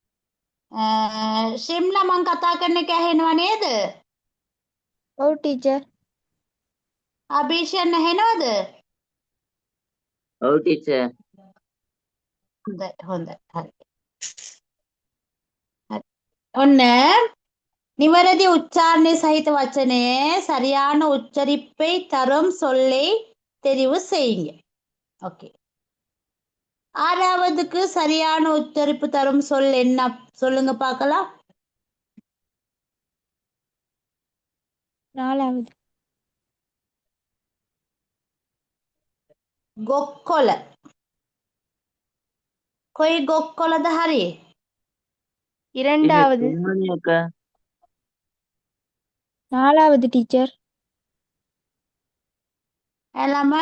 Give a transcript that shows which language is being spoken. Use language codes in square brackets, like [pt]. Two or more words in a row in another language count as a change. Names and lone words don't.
[si] ශිම්ලා මං කතා කරන එක ඇහෙනව නේද? ඔව් ටීචර්. අභීෂන් ඇහෙනවද? ඔව් ටීචර්. හොඳයි. හරි. ඔන්න නිවැරදි උච්චාරණ සහිත වචනයේ [ta] சரியான உச்சரிப்பை தரும் சொல்லை தெரிவு செய்யுங்க. ஓகே. 6வதுக்கு சரியான உச்சரிப்பு தரும் சொல் என்ன சொல்லுங்க பார்க்கலாம். 4வது. [si] ගොක්කොල. කොයි ගොක්කොලද හරි? [ta] இரண்டாவது. [si] තුන්වෙනි එක. [ta] 4வது ටීචර්. [si] ළමයි